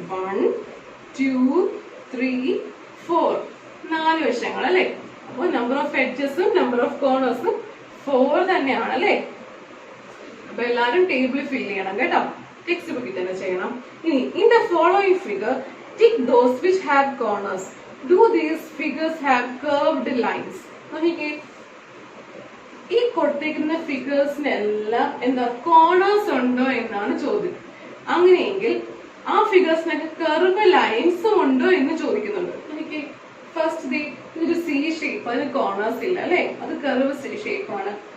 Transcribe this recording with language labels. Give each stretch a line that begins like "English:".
Malayalam: 1 2 3 4 4 വശങ്ങൾ അല്ലെ. അപ്പൊ നമ്പർ ഓഫ് എഡ്ജസും നമ്പർ ഓഫ് കോർണേഴ്സും 4 തന്നെയാണ് അല്ലെ. അപ്പൊ എല്ലാരും ടേബിൾ ഫിൽ ചെയ്യണം കേട്ടോ, ടെക്സ്റ്റ് ബുക്കിൽ തന്നെ ചെയ്യണം. ഇനി
English: In the following figure tick those which have corners. Do these figures have curved lines?
Malayalam: നോക്കിക്കേ, ഈ കൊടുത്തേക്കുന്ന ഫിഗേഴ്സിനെല്ലാം എന്താ കോർണേഴ്സ് ഉണ്ടോ എന്നാണ് ചോദ്യം. അങ്ങനെയെങ്കിൽ ആ ഫിഗേഴ്സിനൊക്കെ കർവ് ലൈൻസും ഉണ്ടോ എന്ന് ചോദിക്കുന്നുണ്ട്. നോക്കിക്കേ, ഫസ്റ്റ് ഇതൊരു സി ഷേപ്പ്, അതിന് കോർണേഴ്സ് ഇല്ല അല്ലെ, അത് കർവ് ഷേപ്പ് ആണ്.